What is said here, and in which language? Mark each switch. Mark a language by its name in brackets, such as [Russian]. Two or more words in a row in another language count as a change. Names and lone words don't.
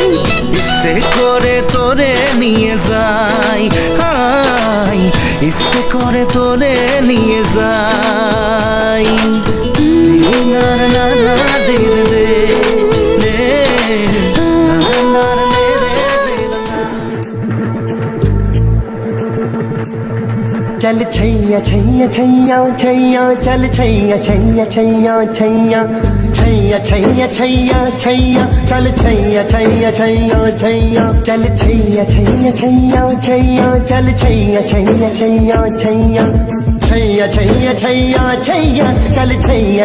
[Bangla] ইচ্ছে করে তোরে নিয়ে যাই। হাই ইচ্ছে করে তোরে নিয়ে যাই। না না না না রে রে রে, না না রে রে রে না। [Hindi] चल छैया छैया छैया छैया चल छैया छैया छैया छैया छैया छैया छैया छैया चल छैया छैया छैया छैया चल छैया छैया छैया छैया चल छैया छैया छैया छैया छैया छैया छैया छैया चल छैया